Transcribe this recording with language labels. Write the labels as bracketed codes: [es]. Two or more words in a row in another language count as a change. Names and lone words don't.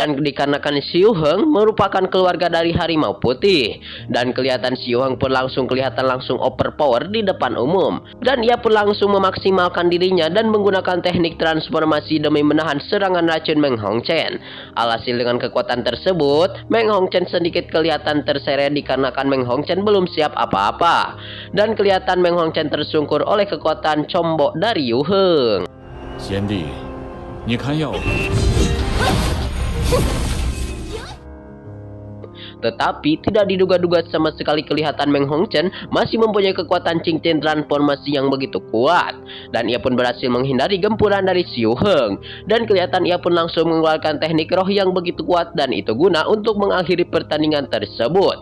[id] Dan dikarenakan si Yu Heng merupakan keluarga dari harimau putih, dan kelihatan si Yu Heng pun langsung overpower di depan umum, dan ia pun langsung memaksimalkan dirinya dan menggunakan teknik transformasi demi menahan serangan racun Meng Hongchen. Alhasil dengan kekuatan tersebut Meng Hongchen sedikit kelihatan terseret dikarenakan Meng Hongchen belum siap apa-apa, dan kelihatan Meng Hongchen tersungkur oleh kekuatan combok dari Yu Heng. [zh] 贤弟，你看耀恒。 [id] Tetapi tidak diduga-duga sama sekali kelihatan Meng Hongchen masih mempunyai kekuatan cincin transformasi yang begitu kuat. Dan ia pun berhasil menghindari gempuran dari si Yu Heng. Dan kelihatan ia pun langsung mengeluarkan teknik roh yang begitu kuat, dan itu guna untuk mengakhiri pertandingan tersebut.